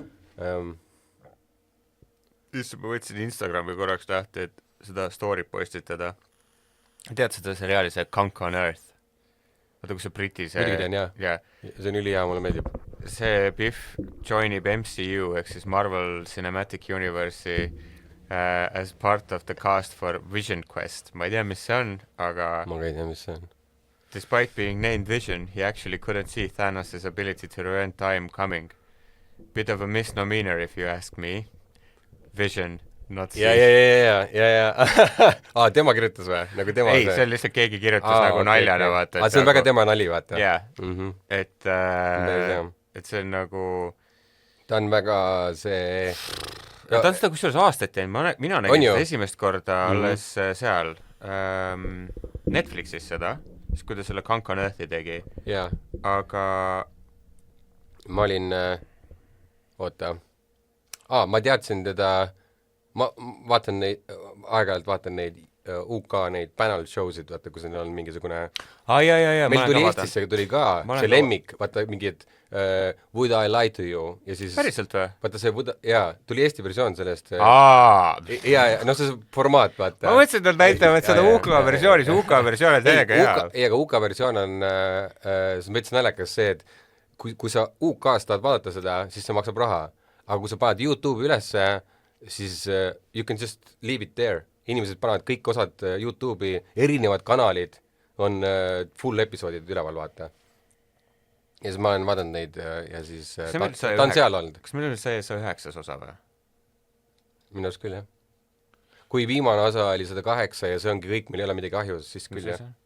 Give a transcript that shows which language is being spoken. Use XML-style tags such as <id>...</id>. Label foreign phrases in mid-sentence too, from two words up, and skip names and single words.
<et>Just ma võtsin Instagrami korraks tahti, et seda story postitada. Tead seda seriaali, see Conk on Earth? Vaata, kui see Briti see... Muidugi tean, jah. See on ülihea, mulle meeldib. See Biff joinib MCU, ehk siis Marvel Cinematic Universe'i</et> <en>as part of the cast for</en> <et>Vision Quest. Ma ei tea, mis see on, aga... Ma ei tea, mis see on.</et> <en>Despite being named Vision, he actually couldn't see Thanos' ability to prevent time coming. Bit of a misnomer if you ask me. Vision, not see.</en> <et>Ja. Tema kirjutas või? Nagu tema ei, see on lihtsalt keegi kirjutas nagu naljana, vaata. See on väga tema nali, vaata. Jah, et see on nagu... Ta on väga see... Ta on seda kusjuures aastaid teinud, mina nägin seda esimest korda alles seal Netflixis seda, siis kui ta selle Conk on Earthi tegi. Jaa. Aga... Ma olin... ma teadsin teda, ma vaatan neid, aeg-ajalt vaatan neid UK neid</et> <en>panel show'sid,</en> <et>vaata, kus neil on mingisugune... Meil tuli Eestisse tuli ka see lemmik, vaata mingi, et Would I lie to you? Ja siis... Päriselt või? Vaata see, tuli Eesti versioon sellest... see formaat, vaata. Ma mõtlesin, et nad näitavad seda UK versiooni, see UK versioon on täiega hea. Ei, aga UK versioon on, see on veits naljakas see, et kui sa UK-st tahad vaadata seda, siis see maksab raha. Aga kui sa paned YouTube'i ülesse, siis</et> <en>you can just leave it there.</en> <et>Inimesed panevad kõik osad YouTube'i, erinevad kanalid on full episoodid üleval, vaata. Ja siis ma olen vaadanud neid ja siis ta on seal olnud. Kas meil on see 9. osa või? Minu arust küll, jah. Kui viimane osa oli 108 ja see ongi kõik, meil ei ole midagi ahjus, siis küll, jah.</et>